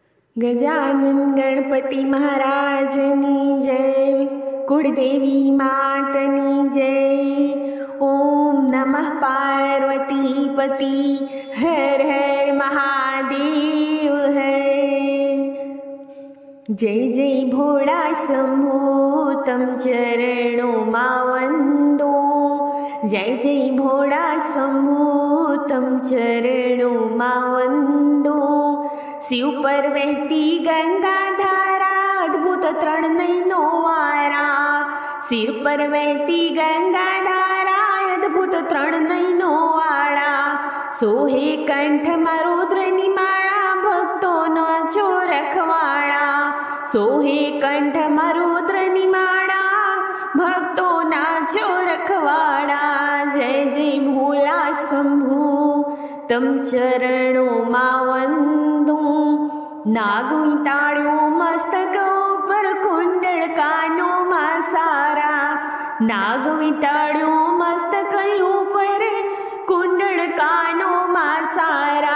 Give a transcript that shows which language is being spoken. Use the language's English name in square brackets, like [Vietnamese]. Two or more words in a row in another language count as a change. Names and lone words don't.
[Gujarati] ગજાનન ગણપતિ મહારાજની જય। કુળદેવી માતની જય। [Sanskrit] ओम नमः पार्वती पति हर हर महादेव है। [Gujarati] જય જય ભોલા શંભો તમ ચરણોં મા વંદો। જય જય ભોલા શંભો તમ ચરણોં મા વંદો। શિવ પર વહતી ગંગા ધારા અદ્ભુત ત્રણ નૈનો વારા। સિર પર વહતી ગંગા ધારા અદ્ભુત ત્રણ નૈનો વાડા। સોહે કંઠ રુદ્ર નિમાડા ભક્તો નો છો રખવાડા। સોહે કંઠ રુદ્ર નિમાડા ભક્તો ના છો રખવાડા। જય જય ભોલા શંભુ તમ ચરણોં મા વંદો। નાગ વિતાડો મસ્તક ઉપર કુંડલ કાનો મા સારા। નાગ વિતાડો મસ્તક ઉપર કુંડલ કાનો મા સારા।